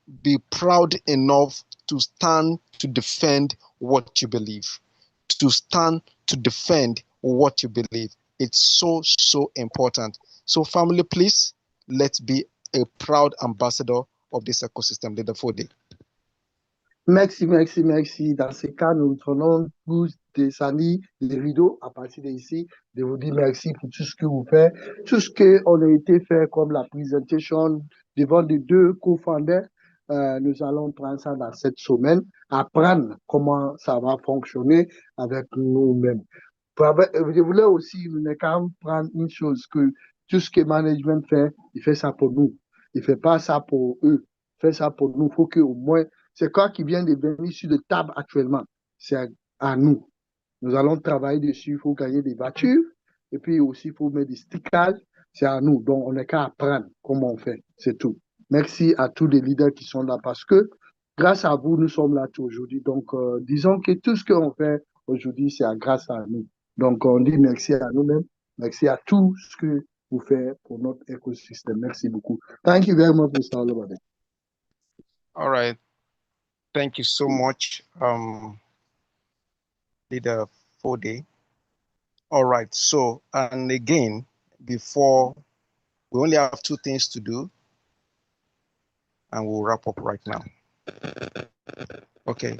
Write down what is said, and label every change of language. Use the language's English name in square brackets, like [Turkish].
[English] Be proud enough to stand to defend what you believe. To stand to defend what you believe. It's so, so important. So family, please, let's be a proud ambassador of this ecosystem, Leaderboard. [French] Merci, merci, merci. Dans ces cas, nous prenons tous des amis, les rideaux à partir d'ici, de vous dire merci pour tout ce que vous faites, tout ce qu'on a été fait comme la présentation devant les deux co-founders. Nous allons prendre ça dans cette semaine, apprendre comment ça va fonctionner avec nous-mêmes. Je voulais aussi quand même prendre une chose, que tout ce que le management fait, il fait ça pour nous. Il ne fait pas ça pour eux. Il fait ça pour nous. Il faut qu'au moins, c'est quoi qui vient de venir sur la table actuellement? C'est à nous. Nous allons travailler dessus. Il faut gagner des voitures. Et puis aussi, il faut mettre des stickers. C'est à nous. Donc, on n'a qu'à apprendre comment on fait. C'est tout. Merci à tous les leaders qui sont là parce que grâce à vous, nous sommes là aujourd'hui. Donc, disons que tout ce qu'on fait aujourd'hui, c'est grâce à nous. Donc, on dit merci à nous-mêmes. Merci à tout ce que vous faites pour notre écosystème. Merci beaucoup. [English] Thank you very much, Mr. Olobade. All right. Thank you so much. Leader Fode. All right. So, and again, before we only have two things to do, and we'll wrap up right now. Okay.